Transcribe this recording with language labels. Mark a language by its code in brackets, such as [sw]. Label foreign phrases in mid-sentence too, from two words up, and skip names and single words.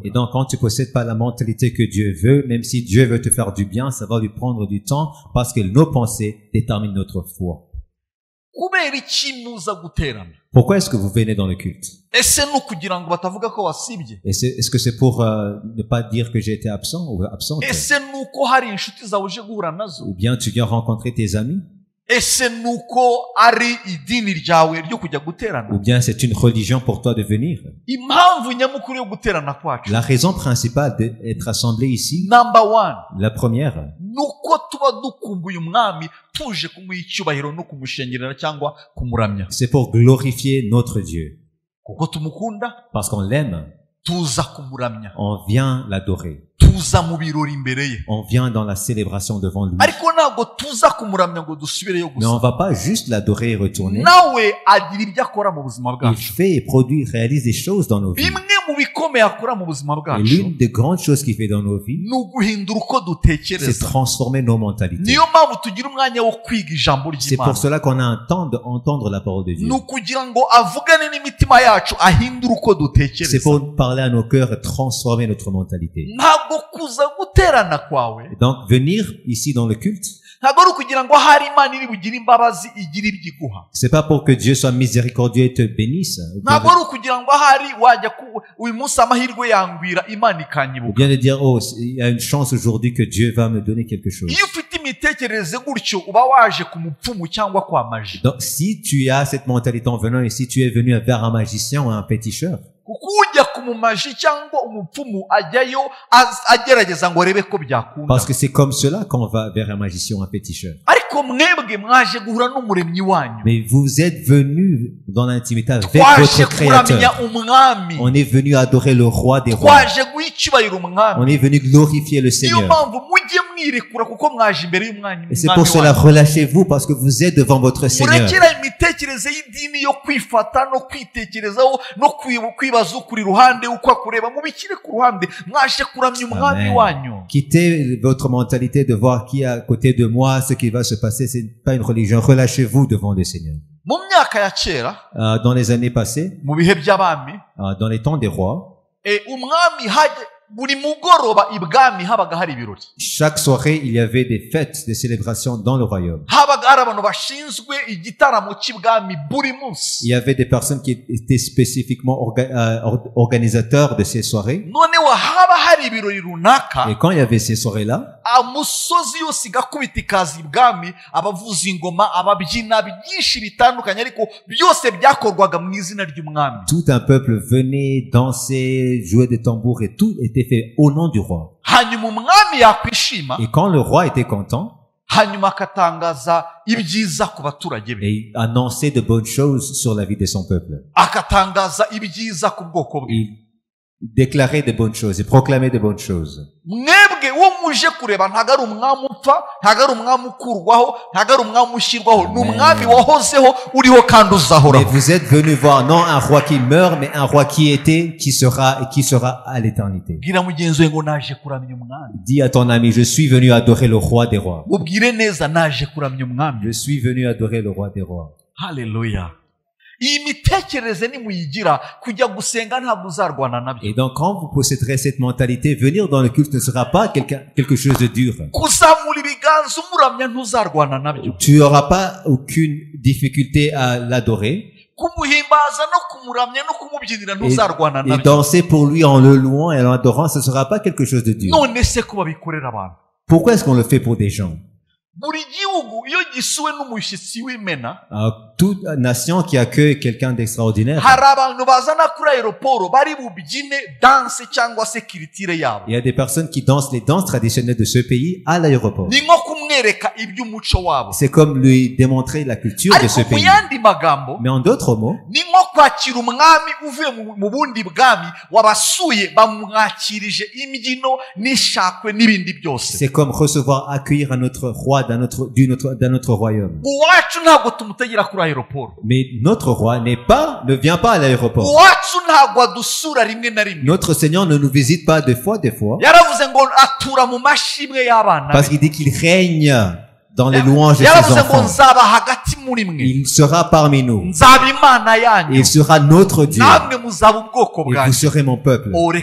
[fr] Et [rw] bwawe. [fr] donc, quand tu possèdes pas la mentalité que Dieu veut, même si Dieu veut te faire du bien, ça va lui prendre du temps parce que nos pensées déterminent notre foi. [rw] Kubera iki muza guterana? [fr] Pourquoi est-ce que vous venez dans le culte? [rw] Ese ni ukugira ngo batavuga ko wasibye? [fr] Est-ce que c'est pour ne pas dire que j'ai été absent ou absente? [rw] Ese ni uko hari inshuti zawe uje guhura nazo? [fr] Ou bien tu viens rencontrer tes amis? [rw] Ese ni uko ari idini ryawe ryo kujya guterana? [fr] Ou bien c'est une religion pour toi de venir? [rw] Impamvu nyamukuru yo guterana kwacu, [fr] La raison principale d'être assemblé ici, [en] number one, [fr] la première, [rw] nuko tuba dukumbuye umwami tuje kumuha icyubahiro no kumushengerera cyangwa kumuramya. [fr] c'est pour glorifier notre Dieu. [rw] Kuko tumukunda, [fr] Parce qu'on l'aime, [rw] tuza kumuramya, [fr] on vient l'adorer. [rw] tuza mu birori imbere ye. [fr] On vient dans la célébration devant lui. [rw] Ariko ntabwo tuza kumuramya ngo dusubireyo [fr] Mais on [rw] gusa. [fr] va pas juste l'adorer et retourner. [rw] Nawe agira ibyo akora mu buzima [fr] Il [rw] bwacu. [fr] fait et produit, réalise des choses dans nos vies. [rw] Bimwe mu bikomeye akora mu buzima [fr] Et [rw] bwacu [fr] l'une des grandes choses qu'il fait dans nos vies, [rw] ni uguhindura uko [fr] c'est [rw] dutekereza. [fr] transformer nos mentalités. [rw] Niyo mpamvu tugira umwanya wo kwiga ijambo [fr] C'est pour [rw] ry'Imana. [fr] cela qu'on a un temps d'entendre la parole de Dieu. [rw] Ni ukugira ngo avugane n'imitima yacu ahindure uko [fr] C'est [rw] dutekereza. [fr] pour parler à nos cœurs et transformer notre mentalité. [rw] Ntabwo kuza guterana kwawe, [fr] Et donc, venir ici dans le culte, [rw] ntabwo ari ukugira ngo ahari Imana iri bugire imbabazi igire ibyo iguha. [fr] c'est pas pour que Dieu soit miséricordieux et te bénisse. [rw] Ntabwo ari ukugira ngo ahari wajya uyu munsi amahirwe yangwira Imana [fr] Ou [rw] ikanyibuka. [fr] bien de dire, oh, il y a une chance aujourd'hui que Dieu va me donner quelque chose. [rw] Iyo ufite imitekerereze gutyo uba waje ku mupfumu cyangwa kwa maji. [fr] Donc, si tu as cette mentalité en venant ici, tu es venu vers un magicien ou un féticheur. [rw] Kuko ujya ku mumaji cyangwa umupfumu ajyayo agerageza ngo arebe ko byakunda. [fr] Parce que c'est comme cela qu'on va vers un magicien ou un féticheur. [rw] Ariko mwebwe mwaje guhura n'umuremyi wanyu. [fr] Mais vous êtes venus dans l'intimité avec [rw] Twaje [fr] votre [rw] kuramya [fr] Créateur. [rw] umwami. [fr] On est venu adorer le roi des rois. [rw] Twaje guha icyubahiro umwami. [fr] On est venu glorifier le [rw] Niyo [fr] Seigneur. [rw] mpamvu mujye mwirekura kuko mwaje imbere y'umwami. [fr] Et c'est pour cela, relâchez-vous parce que vous êtes devant votre Seigneur. [rw] murekera imitekerereze y'idini yo kwifata no kwitekerezaho no kwibaza ukuri ruhande uko akureba mubikire ku ruhande mwaje kuramya umwami Amen. wanyu. [fr] Quittez votre mentalité de voir qui est à côté de moi, ce qui va se passer. C'est pas une religion. Relâchez-vous devant le Seigneur. [rw] Mu myaka ya kera [fr] Dans les années passées, [rw] mu bihe by'abami [fr] dans les temps des rois, [rw] umwami buri mugoroba ibwami habaga hari ibirori. [fr] chaque soirée, il y avait des fêtes, des célébrations dans le royaume. [rw] habaga hari abantu bashinzwe igitaramo cy'ibwami buri munsi. [fr] Il y avait des personnes qui étaient spécifiquement organisateurs de ces soirées. [rw] noneho haba hari ibirori runaka [fr] Et quand il y avait ces soirées-là, [rw] amusozi yose igakubita ikaza ibwami abavuza ingoma ababyina byinshi bitandukanye ariko byose byakorwaga mu izina ry'umwami. [fr] tout un peuple venait danser, jouer des tambours et tout était fait au nom du roi. [rw] hanyuma umwami yakwishima [fr] Et quand le roi était content, [rw] hanyuma akatangaza ibyiza ku baturage be [fr] et il annonçait de bonnes choses sur la vie de son peuple. [rw] akatangaza ibyiza ku bwoko bwe. [fr] Il déclarait de bonnes choses, il proclamait de bonnes choses. [rw] mwebwe wo muje kureba ntago ari umwami upfa ntago ari umwami ukurwaho ntago ari umwami ushyirwaho ni umwami wahozeho uriho kandi [fr] Mais [rw] uzahoraho. [fr] vous êtes venus voir non un roi qui meurt, mais un roi qui était, qui sera et qui sera à l'éternité. [rw] bwira mugenzi we ngo naje kuramya umwami. [fr] Dis à ton ami, je suis venu adorer le roi des rois. [rw] mubwire neza naje kuramya umwami. [fr] Je suis venu adorer le roi des rois. [rw] haleluya. iyi mitekerereze nimuyigira kujya gusenga ntabwo uzarwana nabyo. [fr] Et donc, quand vous posséderez cette mentalité, venir dans le culte ne sera pas quelque chose de dur. [rw] kuzamura ibiganza umuramya ntuzarwana nabyo. [fr] Tu n'auras pas aucune difficulté à l'adorer. [rw] kumuhimbaza no kumuramya no kumubyinira ntuzarwana [fr] Et [rw] nabyo. [fr] danser pour lui en le louant et en l'adorant, ce ne sera pas quelque chose de dur. [rw] none se ko babikorera abantu. [fr] Pourquoi est-ce qu'on le fait pour des gens? [rw] buri gihugu iyo gisuwe n'umushyitsi w'imena [fr] Toute nation qui accueille quelqu'un d'extraordinaire, [rw] hari abantu bazana kuri aeroporo bari bubyine danse cyangwa se kiritire yabo. [fr] il y a des personnes qui dansent les danses traditionnelles de ce pays à l'aéroport. [rw] ni nko kumwereka iby'umuco wabo. [fr] C'est comme lui démontrer la culture de ce [rw] ariko mu [fr] pays. [rw] yandi magambo [fr] Mais en d'autres mots, [rw] ni nko kwakira umwami uvuye mu bundi bwami wabasuye bamwakirije imbyino n'ishakwe n'ibindi byose. [fr] c'est comme recevoir, accueillir un autre roi d'un autre royaume. [rw] uwacu ntabwo tumutegera kuri aeroporo. [fr] Mais notre roi ne vient pas à l'aéroport. [rw] uwacu ntabwo adusura rimwe na rimwe. [fr] Notre Seigneur ne nous visite pas des fois, [rw] yaravuze ngo atura mu mashimwe y'abana [fr] parce [rw] be. [fr] qu'il dit qu'il règne dans les louanges de ses [rw] yaravuze ngo [fr] enfants. [rw] nzaba hagati muri mwe [fr] Il sera parmi nous. [rw] nzaba imana yanyu [fr] Il sera notre Dieu. [rw] namwe muzaba ubwoko [fr] Et vous [rw] bwanjye. [fr] serez mon peuple. Il